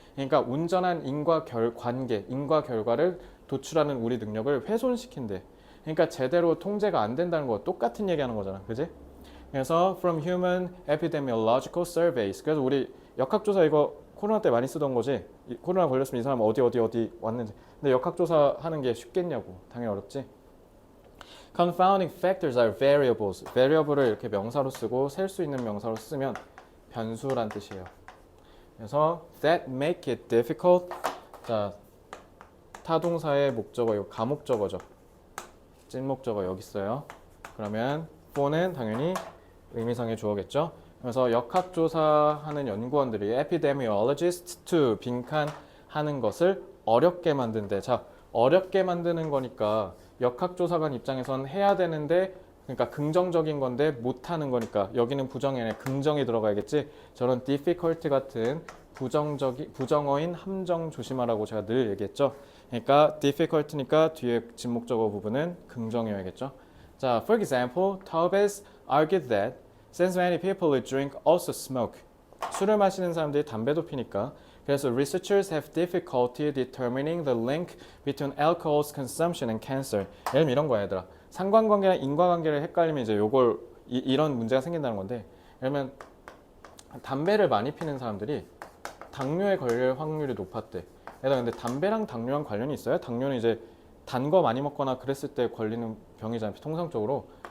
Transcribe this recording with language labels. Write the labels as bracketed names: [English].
[Korean] 그러니까 온전한 관계, 인과 결과를 도출하는 우리 능력을 훼손시킨대. 그러니까 제대로 통제가 안 된다는 거 똑같은 얘기하는 거잖아. 그지? 그래서 [English] from human epidemiological surveys. [Korean] 그래서 우리 역학조사 이거 코로나 때 많이 쓰던 거지. 코로나 걸렸으면 이 사람 어디 왔는지. 근데 역학조사 하는 게 쉽겠냐고. 당연히 어렵지. [English] Confounding factors are variables. [Korean] variable을 이렇게 명사로 쓰고 셀 수 있는 명사로 쓰면 변수란 뜻이에요. 그래서 [English] that make it difficult. [Korean] 자, 타동사의 목적어 이거 가목적어죠. 찐목적어 여기 있어요. 그러면 for는 당연히 의미상의 주어겠죠. 그래서 역학조사하는 연구원들이 [English] epidemiologists to [Korean] 빈칸하는 것을 어렵게 만든대. 자, 어렵게 만드는 거니까 역학조사관 입장에선 해야 되는데 그러니까 긍정적인 건데 못하는 거니까 여기는 부정이 아니라 긍정이 들어가야겠지. 저런 difficult 같은 부정어인 함정 조심하라고 제가 늘 얘기했죠. 그러니까 difficult니까 뒤에 진목적어 부분은 긍정이어야겠죠. 자, [English] for example, Taubes argued that since many people who drink also smoke. [Korean] 술을 마시는 사람들이 담배도 피니까 그래서 [English] researchers have difficulty determining the link between alcohol's consumption and cancer. [Korean] 예를 들면 이런 거야, 얘들아. 상관관계랑 인과관계를 헷갈리면 이제 요걸 이런 문제가 생긴다는 건데, 예를 들면 담배를 많이 피는 사람들이 당뇨에 걸릴 확률이 높았대. 얘들아, 근데 담배랑 당뇨랑 관련이 있어요? 당뇨는 이제 단 거 많이 먹거나 그랬을 때 걸리는 병이잖아요, 통상적으로.